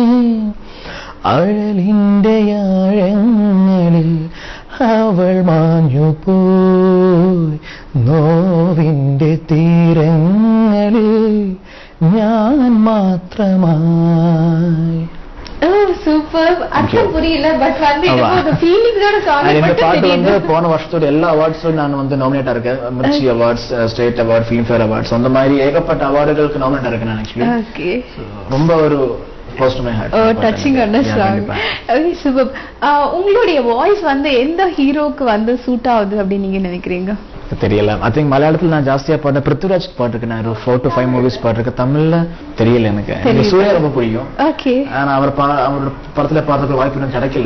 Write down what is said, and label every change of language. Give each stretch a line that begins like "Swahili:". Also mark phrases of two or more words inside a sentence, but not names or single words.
Malayalam: അഴലിന്റെ ആഴങ്ങളിൽ അവൾ മാഞ്ഞു പോയി, നോവിന്റെ തീരങ്ങളിൽ ഞാൻ മാത്രമായി.
Tamil: சூப்பர். அர்த்தம் புரியல, பட் வந்து இந்த ஃபீலிங்கோட சாங் மட்டும் தெரியுது. போன வருஷத்தோட எல்லா அவார்ட்ஸ்லயும் நான் வந்து நாமினேட் இருக்கேன். மிர்ச்சி அவார்ட்ஸ், ஸ்டேட் அவார்ட், ஃபிலிம்ஃபேர் அவார்ட்ஸ், அந்த மாதிரி ஏகப்பட்ட அவார்டுகளுக்கு நாமினேட் இருக்கேன் நான் ஆக்சுவலி. ஓகே, ரொம்ப ஒரு
English: close to my heart.
Tamil: டச்சிங் ஆன சாங். ஓகே, சூப்பர். உங்களுடைய வாய்ஸ் வந்து எந்த ஹீரோக்கு வந்து சூட் ஆகுது அப்படி நீங்க நினைக்கிறீங்க? தெரியல. ஐ திங்க் மலையாளத்துல நான் ஜாஸ்தியா பாட்டு பிருத்விராஜ் பாட்டுருக்கு. நான் 4 to 5 மூவிஸ் பாட்டுருக்கு. தமிழ்ல தெரியல எனக்கு. சூர்யா ரொம்ப பிடிக்கும். ஓகே, ஆனா அவர் படத்துல பாடுறதுக்கு வாய்ப்பு எனக்கு கிடைக்கல.